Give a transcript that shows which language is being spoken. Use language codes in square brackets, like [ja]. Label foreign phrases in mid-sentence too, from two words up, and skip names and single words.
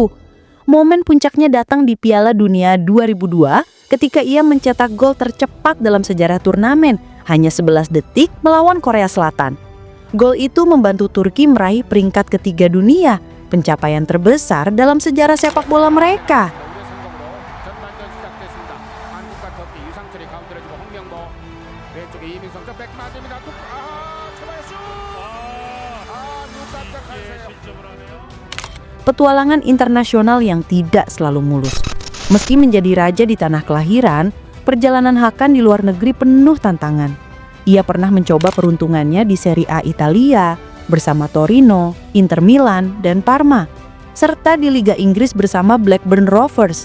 [id] Momen puncaknya datang di Piala Dunia 2002 ketika ia mencetak gol tercepat dalam sejarah turnamen, hanya 11 detik melawan Korea Selatan. Gol itu membantu Turki meraih peringkat ketiga dunia, pencapaian terbesar dalam sejarah sepak bola mereka. [ko] 전반전 시작됐습니다. 한국과 터키 유상철이 가운데로 주고 홍명보 왼쪽에 이민성 쪽 뺏기면 안 됩니다. 초반에 슛! 눈 깜짝할 사이 실점을 하네요. [id] Petualangan internasional yang tidak selalu mulus. Meski menjadi raja di tanah kelahiran, perjalanan Hakan di luar negeri penuh tantangan. Ia pernah mencoba peruntungannya di Serie A Italia bersama Torino, Inter Milan, dan Parma, serta di Liga Inggris bersama Blackburn Rovers.